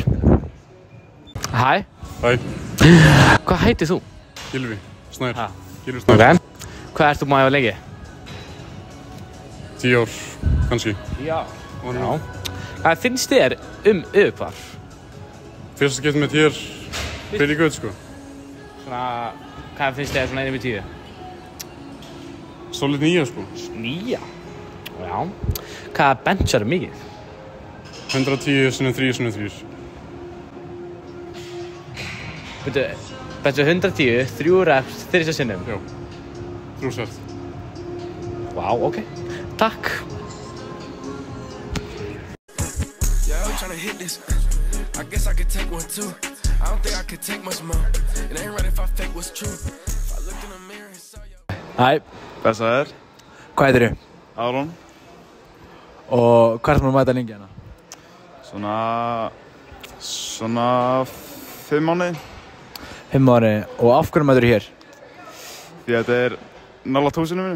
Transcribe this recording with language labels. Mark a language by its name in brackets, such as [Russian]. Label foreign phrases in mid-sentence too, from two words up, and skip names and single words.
[Icelandic] Hæ. Hæ. Hvað heitir þú? Gylfi. Snær. Gylfi Ok. Snær. Hvað ert þú búin að æfa lengi? 10 ár, kannski. Já. Hvað finnst þér Ögurhvarf? Fyrsta skipti með þér, [English] pretty good, [Icelandic] sko. Svona, hvað finnst þér svona 1-10? Solid 9, sko. 9? Já. Hvað benchar mikið? 110 sinnum 3 sinnum 3. Benchar 110, 3 reps, 3 sinnum? Já. 3 set. Vá, ok. Takk. [English] Yeah, I'm tryna hit this. I guess I could take one too. I don't think I could take much more. It ain't right if I fake what's true. If I looked in the mirror and saw you. [Icelandic] Hæ, blessaður. Hvað heitirðu? Aron. Og hvað ertu að mæta lengi hérna? Svona 5 mánuði. 5 mánuði. Og af hverju mætirðu hér? Því að þetta er nálægt húsinu mínu.